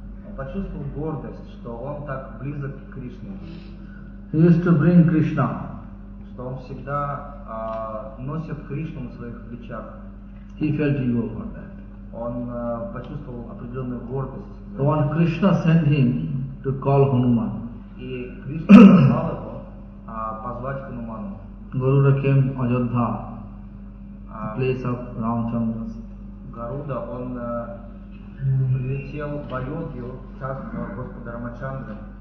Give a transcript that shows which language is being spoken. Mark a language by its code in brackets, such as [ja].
[ru] Он почувствовал гордость, что он так близок к Кришне. [en] He used to bring Krishna. [ru] Что он всегда носит Кришну на своих плечах. [en] He felt ego for that. [ru] Он почувствовал определенную гордость. [en] So when Krishna sent him to call Hanuman. [ru] И Кришна позвал его позвать Хануману. [en] Garuda came to Ajodhya, place of Ramchandra's. [ru] Гаруда, он прилетел в Айодхью, царство Господа Рамачандры.